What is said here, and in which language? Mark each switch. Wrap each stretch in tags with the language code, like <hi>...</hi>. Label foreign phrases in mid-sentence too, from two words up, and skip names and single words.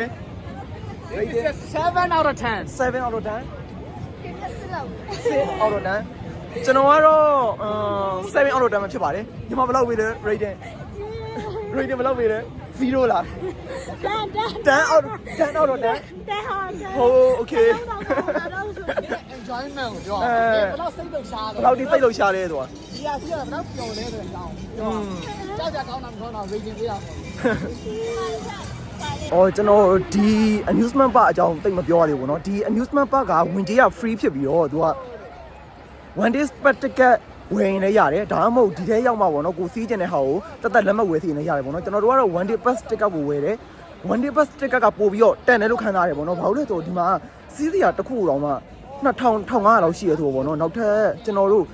<en>rating 7 out of 10 7 out of 10 6 out of 10</en> <my>ကျွန်တော်ကတော့</my> <en>7 out of 10</en> <my>မှာဖြစ်ပါတယ်ညီမဘယ်လောက်ပေးလဲ rating ဘယ်လောက်ပေးလဲ0လား</my> <en>10 out of 10</en> <my>ဟို okay enjoyment ကိုပြောဘယ်လောက်စိတ်လှုပ်ရှားလဲ ဘယ်လောက်ဒီစိတ်လှုပ်ရှားလဲဆိုတာ ဒီဟာကြီးကဘယ်လောက်ပျော်လဲဆိုတဲ့အကြောင်းကြောက်ကြကောင်းတာမကောင်းတာ rating ပေးရအောင် အော်ကျွန်တော်ဒီ amusement park အကြောင်းတိတ်မပြောရသေးဘူးเนาะဒီ amusement park ကဝင်ကြေးက free ဖြစ်ပြီးတော့သူက</my> <en>one day ticket</en> <my>ဝယ်ရင်လည်းရတယ်ဒါမှမဟုတ်ဒီထဲရောက်မှာပေါ့နော်ကိုစီးကျင်တဲ့ဟာကိုတက်လက်မှတ်ဝယ်စီရင်လည်းရတယ်ပေါ့နော်ကျွန်တော်တို့ကတော့</my> <en>one day pass ticket</en> <my>ကိုဝယ်တယ်</my> <en>one day pass ticket</en> <my>ကပို့ပြီးတော့တန်တယ်လို့ခံစားရတယ်ပေါ့နော်ဘာလို့လဲဆိုတော့ဒီမှာစီးစရာတစ်ခုတော့မှ2000-1500လောက်ရှိရဆိုပေါ့နော်နောက်ထပ်ကျွန်တော်တို့</my>